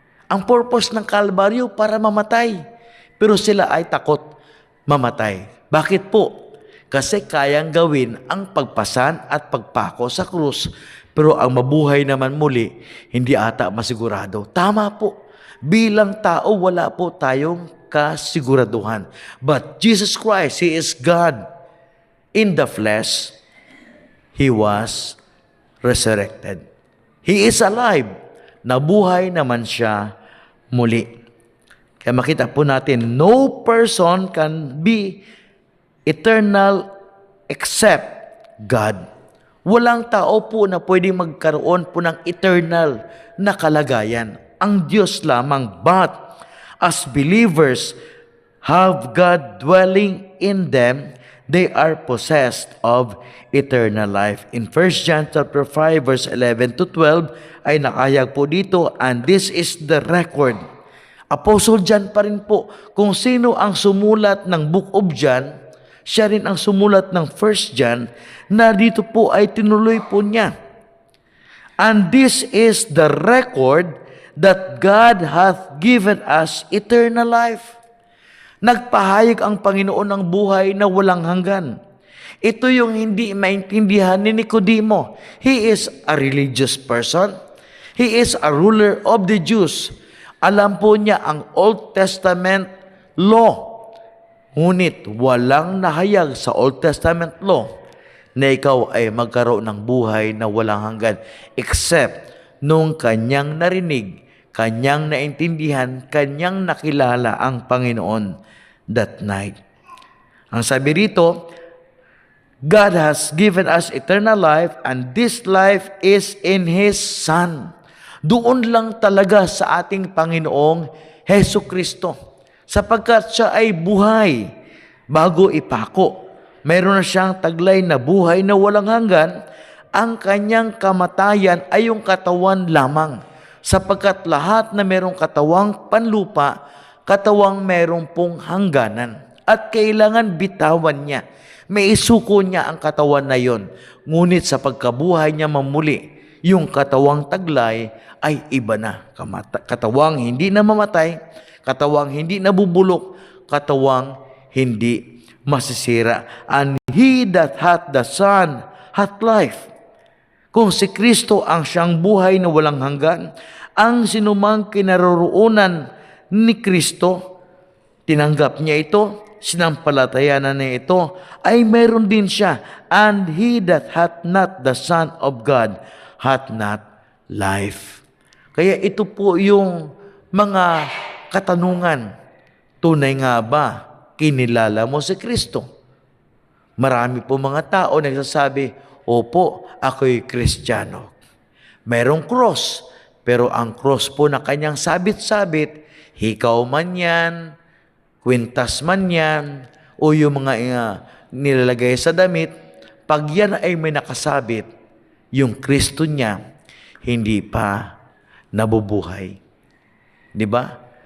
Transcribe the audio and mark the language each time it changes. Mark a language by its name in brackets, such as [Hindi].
[Filipino] Ang purpose ng Kalbaryo para mamatay. Pero sila ay takot mamatay. Bakit po? Kasi kayang gawin ang pagpasan at pagpako sa krus. Pero ang mabuhay naman muli, hindi ata masigurado. Tama po. Bilang tao, wala po tayong kasiguraduhan. [English] But Jesus Christ, He is God. In the flesh, He was resurrected. He is alive. [Filipino] Nabuhay naman siya muli. Kaya makita po natin, [English] no person can be eternal except God. [Filipino] Walang tao po na pwedeng magkaroon po ng eternal na kalagayan. Ang Diyos lamang. [English] But as believers have God dwelling in them, they are possessed of eternal life. In 1 John chapter 5 verse 11 to 12 [Filipino] ay nakahayag po dito, [English] and this is the record. [Filipino] Apostle John pa rin po. Kung sino ang sumulat ng Book of John, siya rin ang sumulat ng 1 John, na dito po ay tinuloy po niya. [English] And this is the record that God hath given us eternal life. [Filipino] Nagpahayag ang Panginoon ng buhay na walang hanggan. Ito yung hindi maintindihan ni Nicodemo. [English] He is a religious person. He is a ruler of the Jews. [Filipino] Alam po niya ang Old Testament law. Ngunit walang nahayag sa Old Testament law na ikaw ay magkaroon ng buhay na walang hanggan except nung kanyang narinig, kanyang naintindihan, kanyang nakilala ang Panginoon [English] that night. [Filipino] Ang sabi rito, [English] God has given us eternal life and this life is in His Son. [Filipino] Doon lang talaga sa ating Panginoong Hesu Kristo. Sapagkat siya ay buhay bago ipako. Mayroon na siyang taglay na buhay na walang hanggan. Ang kanyang kamatayan ay yung katawan lamang. Sapagkat lahat na mayroong katawang panlupa, katawang mayroong pong hangganan. At kailangan bitawan niya. May isuko niya ang katawan na yon. Ngunit sa pagkabuhay niya mamuli, yung katawang taglay ay iba na. Katawang hindi na mamatay, katawang hindi nabubulok, katawang hindi masisira. [English] And he that hath the Son hath life. [Filipino] Kung si Kristo ang siyang buhay na walang hanggan, ang sinumang kinaroroonan ni Kristo, tinanggap niya ito, sinampalatayanan niya ito, ay meron din siya. [English] And he that hath not the Son of God hath not life. [Filipino] Kaya ito po yung mga katanungan. Tunay nga ba kinilala mo si Kristo? Marami po mga tao nagsasabi, opo, ako'y Kristiyano. Merong cross, pero ang cross po na kanyang sabit-sabit, hikaw man yan, kwintas man yan, o yung mga nilalagay sa damit, pag yan ay may nakasabit, yung Kristo niya, hindi pa nabubuhay. Di ba?